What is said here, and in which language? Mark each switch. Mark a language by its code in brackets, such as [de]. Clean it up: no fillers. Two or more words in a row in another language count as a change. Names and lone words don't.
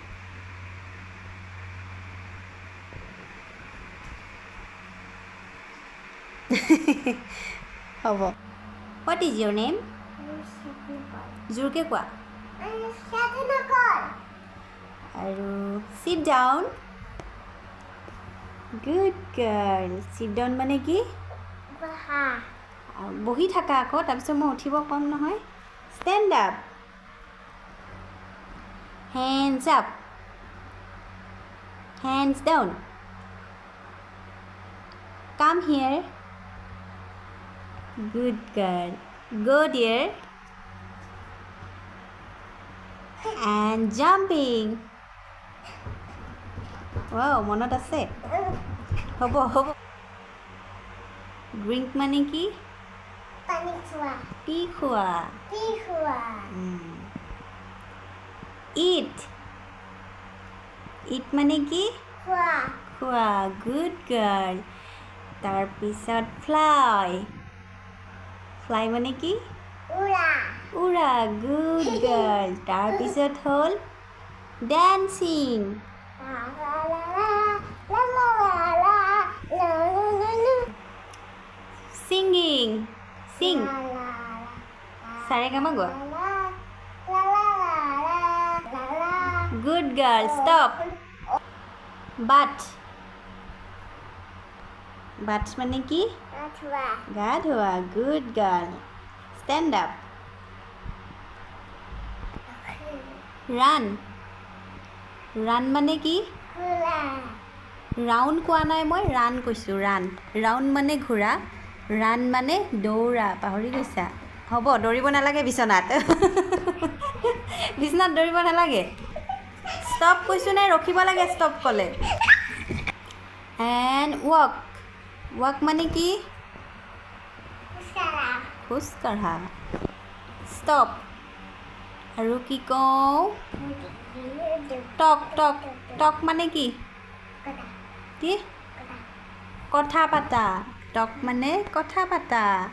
[as] হ'ব। [en] What is your name? [as] জোৰকৈ কোৱা। [en] আৰু sit down. Good girl. Sit down [as] মানে কি? বহি থাকা আকৌ তাৰপিছত মই উঠিব কম নহয় [en] stand up hands up hands down come here good girl go dear and jumping wow [as] মনত আছে হ'ব হ'ব [en] drink [as] মানে কি পানী খোৱা পি খোৱা [en] eat eat [as] মানে কি খোৱা খোৱা [en] good girl [as] তাৰপিছত [en] fly fly [as] মানে কি উৰা উৰা [en] good girl [as] তাৰপিছত হ'ল [en] dancing singing sing [as] সাৰেগামা গোৱা [en] good girl stop but [as] মানে কি গা ধোৱা [en] good girl stand up [as] run মানে কি ৰাউণ্ড কোৱা নাই মই ৰান কৈছোঁ ৰাউণ্ড মানে ঘূৰা ৰান মানে দৌৰা পাহৰি গৈছা হ'ব দৌৰিব নালাগে বিচনাত দৌৰিব নালাগে ষ্টপ কৈছোঁ নে ৰখিব লাগে ষ্টপ ক'লে [en] and walk [as] মানে কি খোজ কাঢ়া ষ্টপ আৰু কি কওঁ টক মানে কি কথা পাতা টক মানে কথা পাতা